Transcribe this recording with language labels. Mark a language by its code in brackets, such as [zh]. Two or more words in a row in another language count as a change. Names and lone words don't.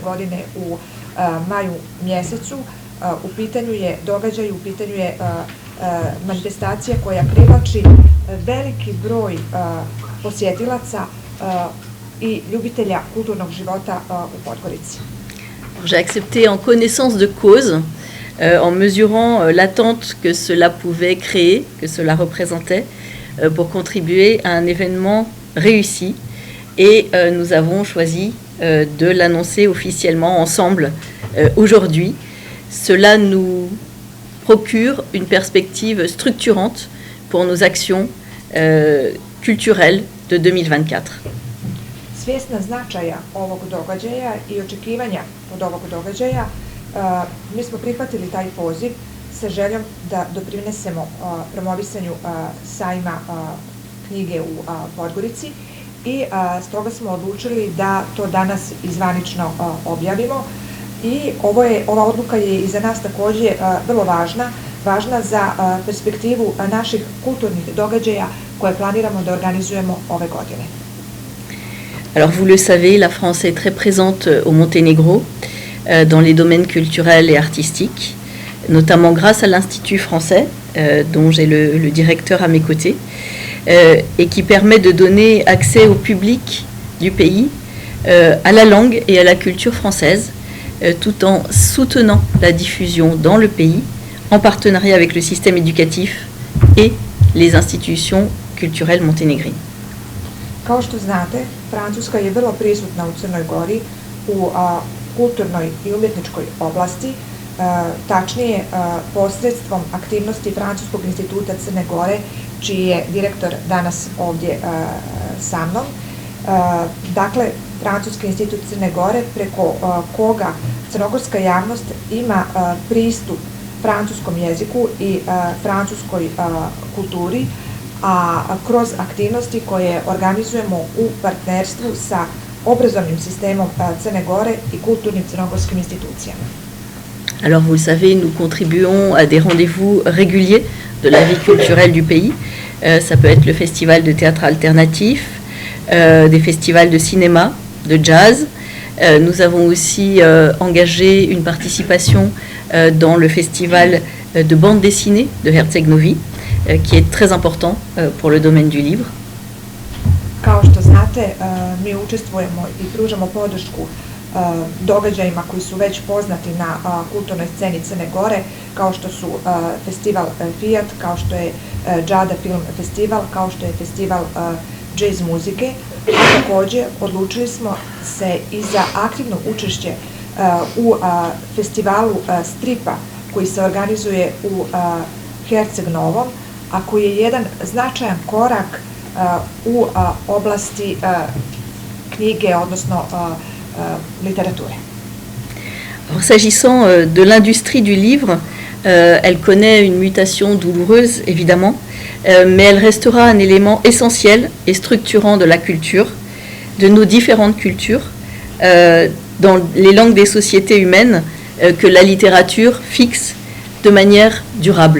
[sr] godine u maju mjesecu. U pitanju je događaj, u pitanju je manifestacija koja privlači veliki broj posjetilaca i ljubitelja kulturnog života u Podgorici. [fr] J'ai accepté en connaissance de cause, en mesurant l'attente que cela pouvait créer, que cela représentait, pour contribuer à un événement réussi. Et nous avons choisi de l'annoncer officiellement ensemble aujourd'hui. Cela nous procure une perspective structurante pour nos actions culturelles de 2024. [sr] Svjesna značaja ovog događaja i očekivanja od ovog događaja, mi smo prihvatili taj poziv sa željom da doprinesemo promovisanju sajma knjige u Podgorici i stoga smo odlučili da to danas zvanično objavimo. I ova odluka je i za nas također vrlo važna za perspektivu naših kulturnih događaja koje planiramo da organizujemo ove godine. [fr] Alors vous le savez, la France est très présente au Monténégro dans les domaines culturels et artistiques, notamment grâce à l'Institut français, dont j'ai le directeur à mes côtés, et qui permet de donner accès au public du pays à la langue et à la culture française, tout en soutenant la diffusion dans le pays, en partenariat avec le système éducatif et les institutions culturelles monténégrines. [sr] Kao što znate, Francuska je vrlo prisutna u Crnoj Gori u kulturnoj i umjetničkoj oblasti, tačnije posredstvom aktivnosti Francuskog instituta Crne Gore, čiji je direktor danas ovdje sa mnom. Dakle, Francuski institut Crne Gore, preko koga crnogorska javnost ima pristup francuskom jeziku i francuskoj kulturi, a kroz aktivnosti koje organizujemo u partnerstvu sa obrazovnim sistemom Crne Gore i kulturnim crnogorskim institucijama. [fr] Alors vous le savez, nous contribuons à des rendez-vous réguliers de la vie culturelle du pays. Ça peut être le festival de théâtre alternatif, des festivals de cinéma, de jazz. Nous avons aussi engagé une participation dans le festival de bande dessinée de Herceg-Novi, qui est très important pour le domaine du livre. [sr] Kao što znate, mi učestvujemo i pružamo podršku događajima koji su već poznati na kulturnoj sceni Crne Gore, kao što su festival Fiat, kao što je Džada Film Festival, kao što je festival jazz muzike. A također odlučili smo se i za aktivno učešće u festivalu stripa koji se organizuje u Herceg Novom, a koji je jedan značajan korak u oblasti knjige, odnosno literature. [fr] Alors, s'agissant de l'industrie du livre, elle connaît une mutation douloureuse, évidemment, mais elle restera un élément essentiel et structurant de la culture, de nos différentes cultures, dans les langues des sociétés humaines, que la littérature fixe de manière durable.